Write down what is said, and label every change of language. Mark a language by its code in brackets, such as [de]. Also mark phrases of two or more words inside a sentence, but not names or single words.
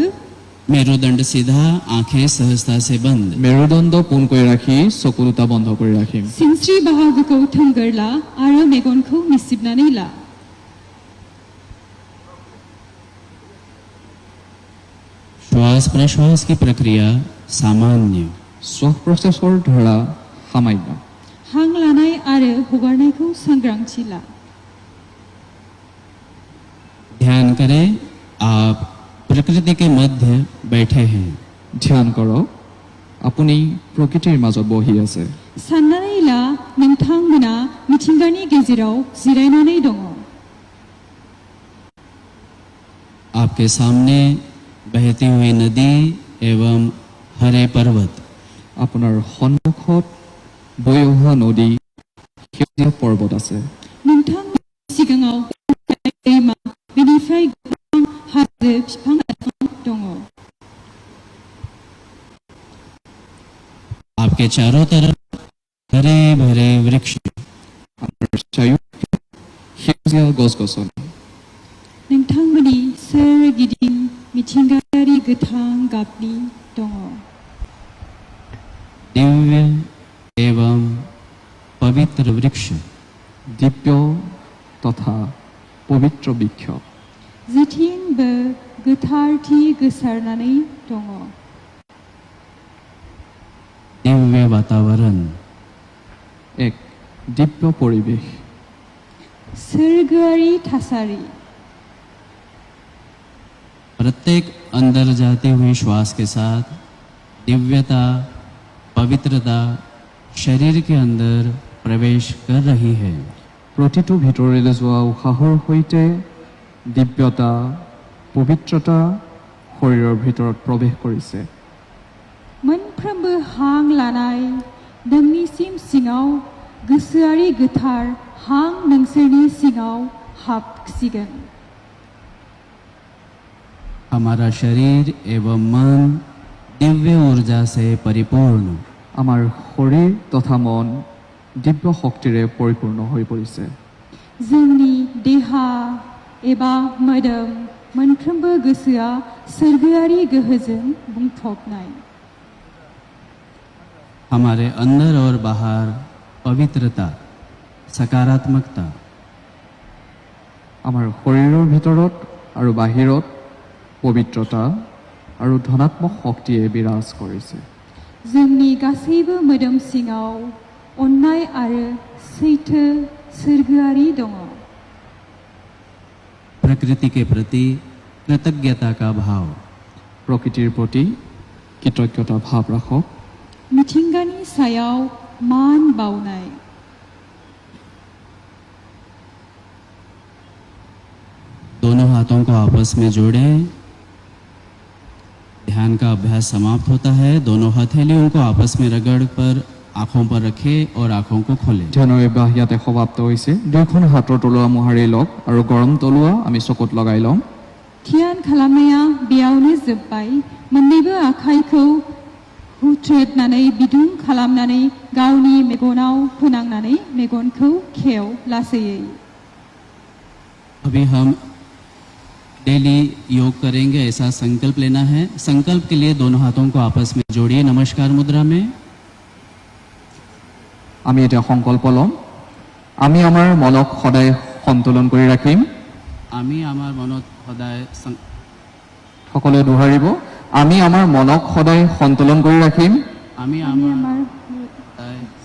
[hi] मेरुदंड सीधा, आंखें सहजता से बंद। [as] মেৰুদণ্ড পোন কৰি ৰাখি চকু দুটা বন্ধ কৰি ৰাখিম। [brx] सिनस्रि बाहागोखौ थोंगोर ला आरो मेगनखौ मिसिबनानै ला। [hi] श्वास प्रश्वास की प्रक्रिया सामान्य। [as] শ্বাস প্ৰশ্বাসৰ ধাৰা সামান্য। [brx] हां लानाय आरो हगारनायखौ सांग्रांथि ला। [hi] ध्यान करें आप प्रकृति के मध्य बैठे हैं। [as] ধ্যান কৰক আপুনি প্ৰকৃতিৰ মাজত বহি আছে। [brx] साननानै ला नोंथांमोना मिथिंगानि गेजेराव जिरायनानै दङ। [hi] आपके सामने बहती हुई नदी एवं हरे पर्वत। [as] আপোনাৰ সন্মুখত বৈ অহা নদী সেউজীয়া পৰ্বত আছে। [brx] नोंथांनि सिगाङाव दैमा बेनिफ्राय गोबां हाजो बिफां लाइफां दङ। [hi] आपके चारों तरफ हरे भरे वृक्ष। [as] আপোনাৰ চাৰিওফালে সেউজীয়া গছ-গছনি। [brx] नोंथांमोननि सोरगिदिं मिथिंगायारि गोथां गाबनि दङ। [hi] दिव्य एवं पवित्र वृक्ष। [as] দিব্য তথা পবিত্ৰ বৃক্ষ। [brx] जेथिंबो गोथारथि गोसारनानै दङ। [hi] दिव्य वातावरण। [as] এক দিব্য পৰিৱেশ। [brx] सोरगोआरि थासारि। [hi] प्रत्येक अंदर जाती हुई श्वास के साथ दिव्यता, पवित्रता शरीर के अंदर प्रवेश कर रही है। [as] প্ৰতিটো ভিতৰলৈ যোৱা উশাহৰ সৈতে দিব্যতা, পবিত্ৰতা শৰীৰৰ ভিতৰত প্ৰৱেশ কৰিছে। [brx] मोनफ्रोमबो हां लानाय नोंनिसिम सिङाव गोसोआरि गोथार हां नोंसोरनि सिङाव हाबसिगोन। [hi] हमारा शरीर एवं मन दिव्य ऊर्जा से परिपूर्ण [as] আমাৰ শৰীৰ তথা মন দিব্য শক্তিৰে পৰিপূৰ্ণ হৈ পৰিছে [brx] जोंनि देहा एबा मोदोम मोनफ्रोमबो गोसोआ सोरगोआरि गोहोजों बुंफबनाय [hi] हमारे अंदर और बाहर पवित्रता सकारात्मकता [as] আমাৰ শৰীৰৰ ভিতৰত আৰু বাহিৰত পবিত্ৰতা আৰু ধনাত্মক শক্তিয়ে বিৰাজ কৰিছে [brx] जोंनि गासैबो मोदोम सिङाव अननाय आरो सैथो सोरगोआरि दङ [hi] प्रकृति के प्रति कृतज्ञता का भाव [as] প্ৰকৃতিৰ প্ৰতি কৃতজ্ঞতা ভাৱ ৰাখক [brx] मिथिंगानि सायाव मान बावनाय [hi] दोनों हाथों को आपस में जोड़ें ध्यान का अभ्यास समाप्त होता है दोनों हथेलियों को आपस में रगड़ पर आंखों पर रखें और आंखों को खोलें [as] ধ্যানৰ অভ্যাস ইয়াতে সমাপ্ত হৈছে দুয়োখন হাতৰ তলুৱা মোহাৰি লওক আৰু গৰম তলুৱা আমি চকুত লগাই ল'ম [brx] ध्यान खालामनाया बेयावनो जोब्बाय मोननैबो आखाइखौ हुथ्रेदनानै बिदुं खालामनानै गावनि मेगनाव फोनांनानै मेगनखौ खेव लासैयै [hi] अभी हम डेली योग करेंगे ऐसा संकल्प लेना है संकल्प के लिए दोनों हाथों को आपस में जोड़िए नमस्कार मुद्रा में [as] আমি এটা সংকল্প ল'ম আমি আমাৰ মনক সদায় সন্তুলন কৰি ৰাখিম আমি আমার মনত সদায় সকলোৱে দোহাৰিব আমি আমাৰ মনক সদায় সন্তুলন কৰি ৰাখিম আমি আমার সদায়